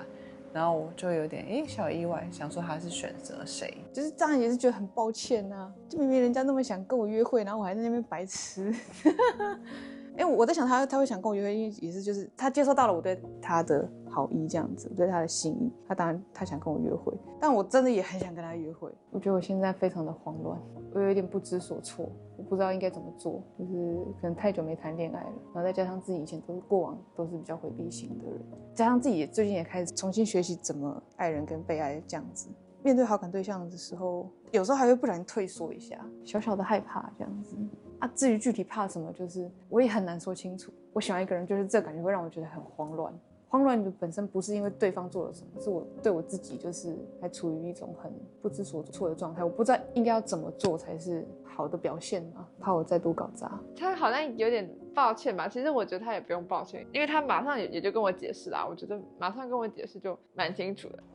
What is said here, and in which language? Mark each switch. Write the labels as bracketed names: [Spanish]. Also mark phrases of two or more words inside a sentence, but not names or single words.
[Chinese] 然後我就有點小意外，想說他是選擇誰，就是當然也是覺得很抱歉啊，就明明人家那麼想跟我約會，然後我還在那邊白痴。我在想他會想跟我約會，因為也是就是他接受到了我對他的好意這樣子，我對他的心意，他想跟我約會，但我真的也很想跟他約會。我覺得我現在非常的慌亂，我有一點不知所措，我不知道應該怎麼做，就是可能太久沒談戀愛了，然後再加上自己以前過往都是比較回避型的人，加上自己最近也開始重新學習怎麼愛人跟被愛這樣子。面對好感對象的時候，有時候還會不小心退縮一下，小小的害怕這樣子啊。至於具體怕什麼，就是我也很難說清楚。我喜歡一個人，就是這感覺會讓我覺得很慌亂， 慌亂的本身不是因為對方做了什麼，是我對我自己就是還處於一種很不知所措的狀態，我不知道應該要怎麼做才是好的表現嘛，怕我再度搞砸。他好像有點抱歉吧，其實我覺得他也不用抱歉，因為他馬上也就跟我解釋啦，我覺得馬上跟我解釋就蠻清楚的。